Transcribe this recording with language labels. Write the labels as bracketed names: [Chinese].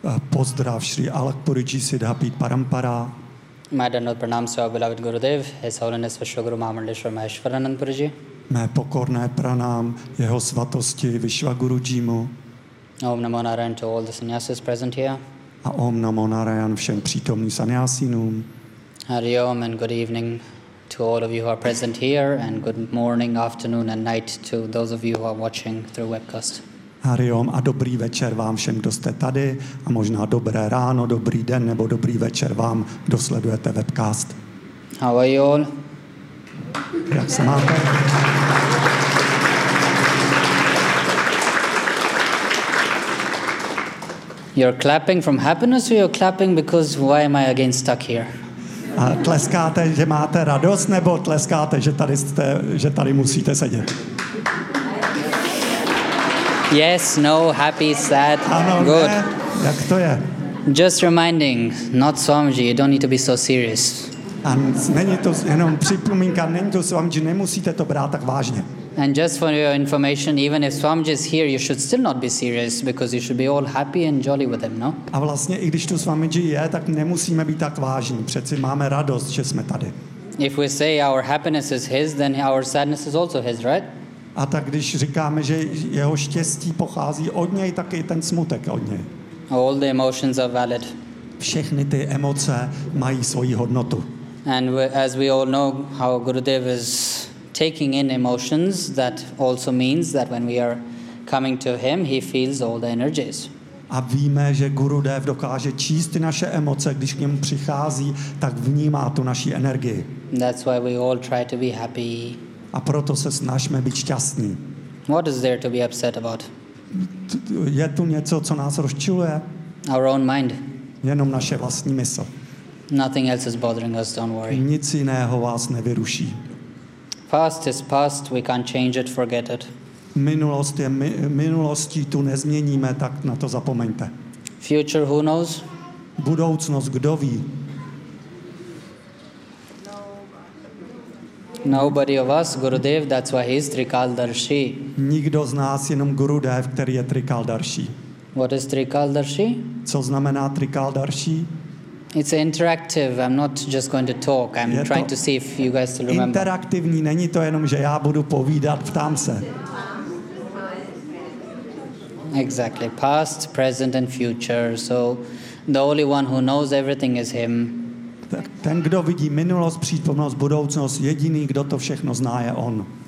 [Czech] Pozdrav Sri Alak Puriji Siddhapit Parampara. [English] My eternal pranams to our beloved Gurudev, His Holiness Vishwaguru Mahamandleshwar Maheshwaranand Puriji. [Czech] Mé pokorné pranám Jeho svatosti Vishwaguru Jimu. [English] Om Namo Narayan to all the sannyasis present here. [Czech] A Om Namo Narayan všem přítomným sannyasinům. [English] Hari Om and good evening to all of you who are present here, and good morning, afternoon and night to those of you who are watching through webcast. [Czech] Hari Om a dobrý večer vám všem, kdo jste tady, a možná dobré ráno, dobrý den nebo dobrý večer vám, kdo sledujete webcast. [English] How are you all? [Czech] Jak se máte? [English] You're clapping from happiness, or you're clapping because why am I again stuck here? [Czech] A tleskáte, že máte radost, nebo tleskáte, že tady jste, že tady musíte sedět? [English] Yes, no, happy, sad, [Czech] ano, [English] good. [Czech] Ne? Jak to je? [English] Just reminding, not Swamiji, you don't need to be so serious. [Czech] A není to jenom připomínka, není to Swamiji, nemusíte to brát tak vážně. [English] And just for your information, even if Swamiji is here, you should still not be serious, because you should be all happy and jolly with him, no? [Czech] A vlastně, i když tu Swamiji je, tak nemusíme být tak vážní. Přeci máme radost, že jsme tady. [English] If we say our happiness is his, then our sadness is also his, right? [Czech] A tak když říkáme, že jeho štěstí pochází od něj, tak i ten smutek od něj. [English] All the emotions are valid. [Czech] Všechny ty emoce mají svoji hodnotu. [English] And as we all know how Gurudev is taking in emotions, that also means that when we are coming to him, he feels all the energies. [Czech] A víme, že Gurudev dokáže číst naše emoce, když k němu přichází, tak vnímá tu naši energii. [English] That's why we all try to be happy. [Czech] A proto se snažíme být šťastní. [English] What is there to be upset about? [Czech] Je tu něco, co nás rozčiluje? [English] Our own mind. [Czech] Jenom naše vlastní mysl. [English] Nothing else is bothering us, don't worry. [Czech] Nic jiného vás nevyruší. [English] Past is past, we can't change it, forget it. [Czech] Minulost je minulostí, tu nezměníme, tak na to zapomeňte. [English] Future, who knows? [Czech] Budoucnost, kdo ví? [English] Nobody of us, Gurudev, that's why he's Trikaldarshi. [Czech] Nikdo z nás, jenom Gurudev, který je Trikaldarshi. [English] What is Trikaldarshi? [Czech] Co znamená Trikaldarshi? [English] It's interactive. I'm not just going to talk. I'm trying to see if you guys still remember. [Czech] Interaktivní, není to jenom, že já budu povídat, ptám se. [English] Exactly. Past, present and future. So the only one who knows everything is him. [Czech] Tak ten, kdo vidí minulost, přítomnost, budoucnost, jediný, kdo to všechno zná, je on.